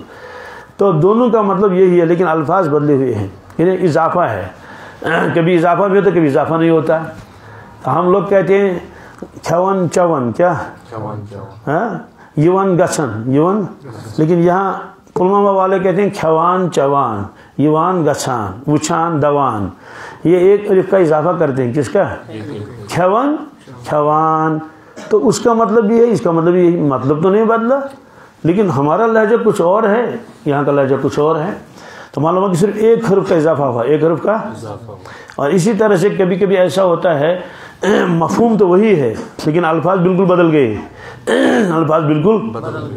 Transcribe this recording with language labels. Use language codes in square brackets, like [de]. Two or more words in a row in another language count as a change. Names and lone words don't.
[ur] تو دونوں کا مطلب یہی ہے لیکن الفاظ بدلے ہوئے ہیں، یعنی اضافہ ہے، کبھی اضافہ بھی ہوتا ہے کبھی اضافہ نہیں ہوتا. ہم لوگ کہتے ہیں [ks] چھون چون، [ur] کیا؟ [ks] یون گچھن، یون، [ur] لیکن یہاں پلوامہ والے کہتے ہیں [ks] کھوان چوان، یوان گچھان، وچھان دوان. [ur] یہ ایک الف کا اضافہ کرتے ہیں، کس کا؟ [ks] کھوان کھوان. [ur] تو اس کا مطلب یہ ہے، اس کا مطلب یہ، مطلب تو نہیں بدلا لیکن ہمارا لہجہ کچھ اور ہے، یہاں کا لہجہ کچھ اور ہے. تو معلوم ہے کہ صرف ایک حرف کا اضافہ ہوا، ایک حرف کا. اور اسی طرح سے کبھی کبھی ایسا ہوتا ہے مفہوم تو وہی ہے لیکن الفاظ بالکل بدل گئے، الفاظ بالکل بدل گئے.